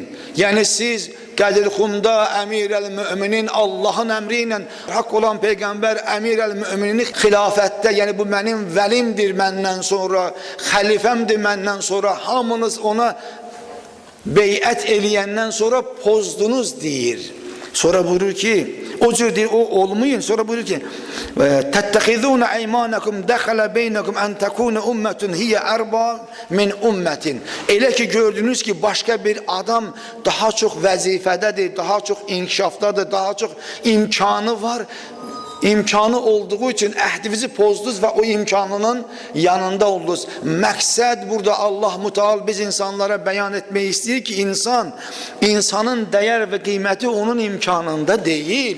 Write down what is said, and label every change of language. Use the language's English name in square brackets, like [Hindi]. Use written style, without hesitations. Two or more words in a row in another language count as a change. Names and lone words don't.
[Azerbaijani] Yəni siz Qədirxumda Əmir el-Müminin Allahın əmri ilə haqq olan Peyğəmbər Əmir el-Müminin xilafətdə, yəni bu mənim vəlimdir məndən sonra, xəlifəmdir məndən sonra, hamınız ona beyət eləyəndən sonra pozdunuz deyir. Sonra buyurur ki, o cür deyir, o olmayın. Sonra buyurur ki [Arabic] تَتَّخِذُونَ اَيْمَانَكُمْ دَخَلَ بَيْنَكُمْ اَنْ تَكُونَ اُمَّةٌ هِيَ اَرْبَى مِنْ أُمَّةٍ. [Azerbaijani] Elə ki gördünüz ki [Turkish] başka bir adam daha çok [Azerbaijani] vəzifədədir, [Turkish] daha çok [Azerbaijani] inkişafdadır, [Turkish] daha çok [Azerbaijani] imkanı var. İmkanı [Turkish] olduğu için [Azerbaijani] əhdinizi pozdunuz ve o imkanının yanında oldunuz. Məqsəd burada Allah Müteal biz insanlara [Turkish] beyan etmeyi istiyor ki insanın değer ve kıymeti onun imkanında değil.